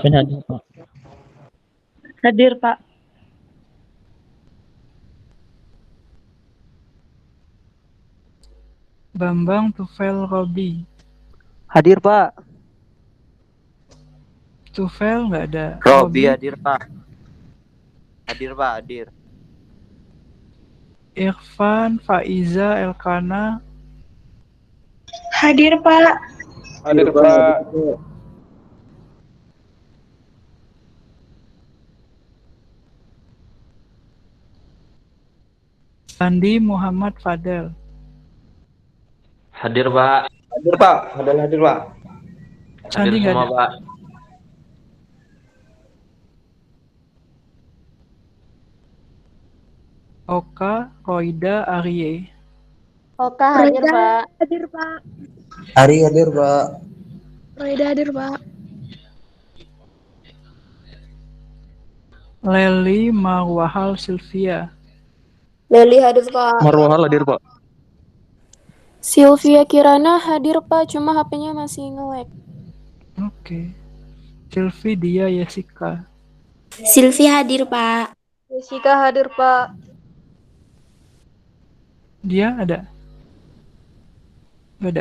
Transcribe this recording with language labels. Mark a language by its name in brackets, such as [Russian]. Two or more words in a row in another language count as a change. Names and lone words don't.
[Indonesian] Alvin hadir Pak. Hadir Pak. Bambang Tufel Robi. Hadir Pak. Tufel nggak ada. Robi hadir Pak. Hadir Pak, hadir. Irfan Faiza Elkana. Hadir Pak. Hadir Pak. Sandi Muhammad Fadel. Hadir Pak. Hadir Pak. Hadir Pak. Sandi nggak ada. Pak. Oka Roida Arye. Oka hadir Pak. Hadir Pak. Ari hadir Pak. Roida hadir Pak. Leli Marwahal Sylvia. Leli hadir Pak. Marwahal hadir Pak. Sylvia Kirana hadir Pak, cuma HP-nya masih nge-lag. Oke. Sylvie Dia Yesika. Silvi hadir Pak. Jessica hadir Pak. Dia ada? Nggak ada.